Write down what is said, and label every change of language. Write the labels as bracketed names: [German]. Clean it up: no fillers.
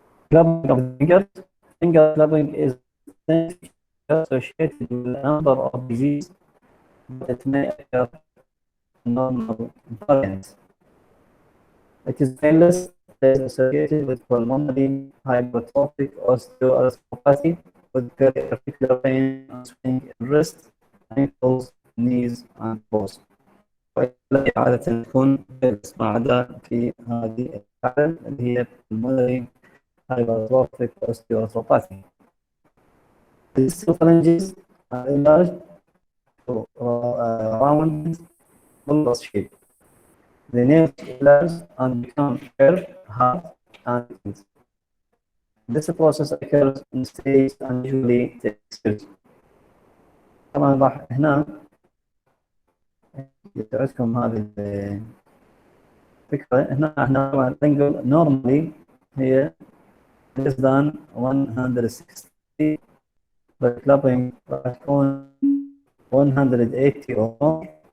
[English] Clubbing of fingers. Finger clubbing is associated with a number of diseases, but it may occur in normal variants. It is painless. It is associated with pulmonary hypertrophic osteoarthropathy, with particular pain and swelling in wrists, ankles, knees, and toes. [Arabic] وإلا عادة تكون ما عدا في هذه الحالة اللي هي pulmonary hypertrophic osteoarthropathy. [English] These phalanges are enlarged to round bulbous shape. The nerve enlarge and become curved, hard, and tense. This process occurs in stages and usually takes years. [Arabic] طبعا راح هنا يتعدكم هذه الفكرة. هنا احنا طبعا [English] الانجل normally هي less than 160 but clubbing [Arabic] راح تكون [English] 180 or more.